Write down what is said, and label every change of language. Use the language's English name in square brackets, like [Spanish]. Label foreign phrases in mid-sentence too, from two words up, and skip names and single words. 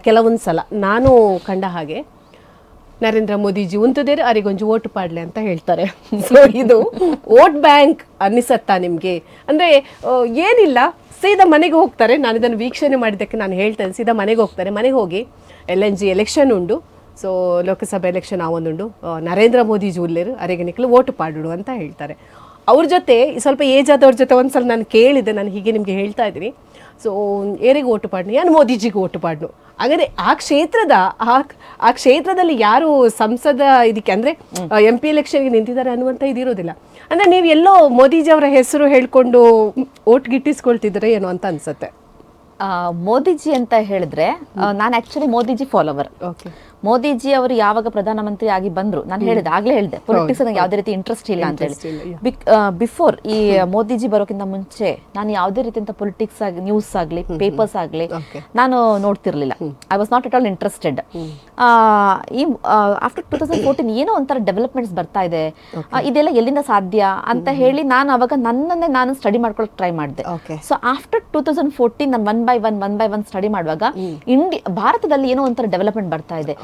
[Kannada] ಕೆಲವೊಂದು ಸಲ ನಾನು ಕಂಡ ಹಾಗೆ ನರೇಂದ್ರ ಮೋದಿಜಿ ಉಂತದೇರೆ ಅವರಿಗೊಂದು [Tulu] ವೋಟ್ ಪಾಡ್ಲೆ [Kannada] ಅಂತ ಹೇಳ್ತಾರೆ. ಸೊ ಇದು [English] vote bank [Kannada] ಅನ್ನಿಸತ್ತಾ ನಿಮ್ಗೆ? ಅಂದ್ರೆ ಏನಿಲ್ಲ, ಸೀದಾ ಮನೆಗೆ ಹೋಗ್ತಾರೆ. ನಾನು ಇದನ್ನು ವೀಕ್ಷಣೆ ಮಾಡಿದ್ದಕ್ಕೆ ನಾನು ಹೇಳ್ತೇನೆ, ಸೀದಾ ಮನೆಗೆ ಹೋಗ್ತಾರೆ. ಮನೆಗೆ ಹೋಗಿ [Tulu] LNG ಎಲೆಕ್ಷನ್ ಉಂಡು, ಸೊ ಲೋಕಸಭಾ ಎಲೆಕ್ಷನ್ ಆವೊಂದುಂಡು, ನರೇಂದ್ರ ಮೋದಿಜಿ ಉಲ್ಲೇರು ಅರೆಗೆ ನಿಕ್ಲು ವೋಟ್ ಪಾಡುಡು [Kannada] ಅಂತ ಹೇಳ್ತಾರೆ. ಅವ್ರ ಜೊತೆ ಸ್ವಲ್ಪ ಏಜ್ ಆದವ್ರ ಜೊತೆ ಒಂದ್ಸಲ ನಾನು ಕೇಳಿದೆ, ನಾನು ಹೀಗೆ ನಿಮಗೆ ಹೇಳ್ತಾ ಇದ್ದೀನಿ. [Tulu] ಸೊ ಏರಿಗೆ ಓಟು ಪಾಡ್ನು, ಯಾನು ಮೋದಿಜಿಗೆ ಓಟು ಪಾಡ್ನು. [Kannada] ಹಾಗಾದ್ರೆ ಆ ಕ್ಷೇತ್ರದಲ್ಲಿ ಯಾರು ಸಂಸದ ಇದಕ್ಕೆ ಅಂದ್ರೆ MP ಎಲೆಕ್ಷನ್ಗೆ ನಿಂತಿದ್ದಾರೆ ಅನ್ನುವಂಥ ಇದಿರೋದಿಲ್ಲ. ಅಂದ್ರೆ ನೀವು ಎಲ್ಲೋ ಮೋದಿಜಿ ಅವರ ಹೆಸರು ಹೇಳ್ಕೊಂಡು ಓಟ್ ಗಿಟ್ಟಿಸ್ಕೊಳ್ತಿದ್ರೆ ಏನೋ ಅಂತ ಅನ್ಸುತ್ತೆ. ಮೋದಿಜಿ ಅಂತ ಹೇಳಿದ್ರೆ ನಾನು ಆಕ್ಚುಲಿ ಮೋದಿಜಿ ಫಾಲೋವರ್. ಮೋದಿಜಿ ಅವರು ಯಾವಾಗ ಪ್ರಧಾನಮಂತ್ರಿ ಆಗಿ ಬಂದ್ರು, ನಾನು ಆಗ್ಲೇ ಹೇಳಿದೆ ಪೊಲಿಟಿಕ್ಸ್ ನಂಗೆ ಯಾವುದೇ ರೀತಿ ಇಂಟ್ರೆಸ್ಟ್ ಇಲ್ಲ ಅಂತ ಹೇಳಿ. ಬಿಫೋರ್ ಈ ಮೋದಿಜಿ ಬರೋಕ್ಕಿಂತ ಮುಂಚೆ ನಾನು ಯಾವುದೇ ರೀತಿಯಂತ ಪೊಲಿಟಿಕ್ಸ್ ಆಗಿ, ನ್ಯೂಸ್ ಆಗ್ಲಿ, ಪೇಪರ್ಸ್ ಆಗ್ಲಿ ನಾನು ನೋಡ್ತಿರ್ಲಿಲ್ಲ. [English] I was not at all interested. [Kannada] ಈ ಆಫ್ಟರ್ 2014 ಏನೋ ಒಂಥರ ಡೆವಲಪ್ಮೆಂಟ್ಸ್ ಬರ್ತಾ ಇದೆ, ಇದೆಲ್ಲ ಎಲ್ಲಿಂದ ಸಾಧ್ಯ ಅಂತ ಹೇಳಿ ನಾನು ಅವಾಗ ನನ್ನನ್ನೇ ನಾನು ಸ್ಟಡಿ ಮಾಡ್ಕೊಳಕ್ ಟ್ರೈ ಮಾಡಿದೆ. ಸೊ ಆಫ್ಟರ್ 2014 ನಾನು [English] one by one [Kannada] ಸ್ಟಡಿ ಮಾಡುವಾಗ ಭಾರತದಲ್ಲಿ ಏನೋ ಒಂಥರ ಡೆವಲಪ್ಮೆಂಟ್ ಬರ್ತಾ ಇದೆ.